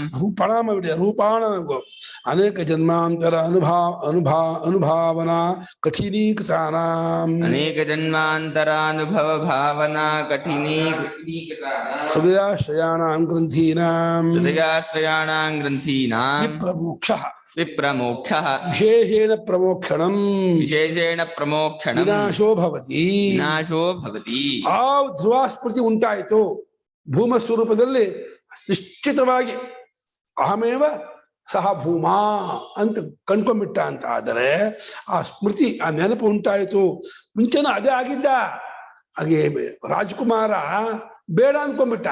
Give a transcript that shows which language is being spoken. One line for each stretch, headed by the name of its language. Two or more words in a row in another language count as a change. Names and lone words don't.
Sanskrit: ರೂಪಾಣಾಂ ರೂಪಾಣ ಅನೇಕ ಜನ್ಮಾಂತರ ಅನುಭಾವನಾ ಕಠಿನೀಕೃತಾನಾಂ ಅನೇಕ ಜನ್ಮಾಂತರಾನುಭವ ಭಾವನಾ ಕಠಿನೀಕೃತಾನಾಂ ಹೃದಯಾಶ್ರಯಾಣಾಂ ಗ್ರಂಥೀನಾಂ ಹೃದಯಾಶ್ರಯಾಣಾಂ ಗ್ರಂಥೀನಾಂ ವಿಪ್ರಮೋಕ್ಷಃ ವಿಪ್ರಮೋಕ್ಷಃ ವಿಶೇಷೇಣ ಪ್ರಮೋಕ್ಷಣಂ ವಿಶೇಷೇಣ ಪ್ರಮೋಕ್ಷಣಂ ವಿನಾಶೋ ಭವತಿ. ವಿನಾಶೋ ಭವತಿ.
Kannada: ಆ ಧ್ರುವಾಸ್ಮೃತಿ ಉಂಟಾಯಿತು ಭೂಮ ಸ್ವರೂಪದಲ್ಲಿ ನಿಶ್ಚಿತವಾಗಿ
Sanskrit: ಅಹಮೇವ ಸಹ ಭೂಮಾ
Kannada: ಅಂತ ಕಣ್ಕೊಂಡ್ಬಿಟ್ಟ ಅಂತ ಆದರೆ ಆ ಸ್ಮೃತಿ ಆ ನೆನಪು ಉಂಟಾಯಿತು. ಮುಂಚೆನ ಅದೇ ಆಗಿದ್ದ. ಹಾಗೆ ರಾಜ್ಕುಮಾರ ಬೇಡ ಅನ್ಕೊಂಡ್ಬಿಟ್ಟ.